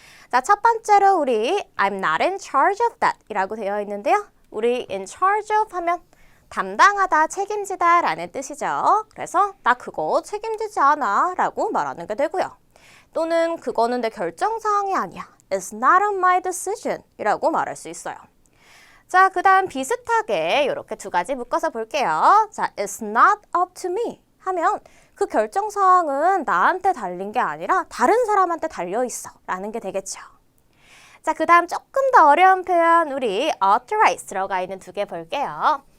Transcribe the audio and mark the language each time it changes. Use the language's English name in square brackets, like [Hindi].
[Korean] 자, 첫 번째로 우리 [English] I'm not in charge of that [Korean] 이라고 되어 있는데요. 우리 in charge of 하면 담당하다, 책임지다 라는 뜻이죠. 그래서 나 그거 책임지지 않아 라고 말하는 게 되고요. 또는 그거는 내 결정사항이 아니야. [English] It's not on my decision [Korean] 이라고 말할 수 있어요. 자, 그 다음 비슷하게 이렇게 두 가지 묶어서 볼게요. 자, [English] It's not up to me [Korean] 하면 그 결정사항은 나한테 달린 게 아니라 다른 사람한테 달려있어 라는 게 되겠죠. 자, 그 다음 조금 더 어려운 표현 우리 authorize 들어가 있는 2개 볼게요.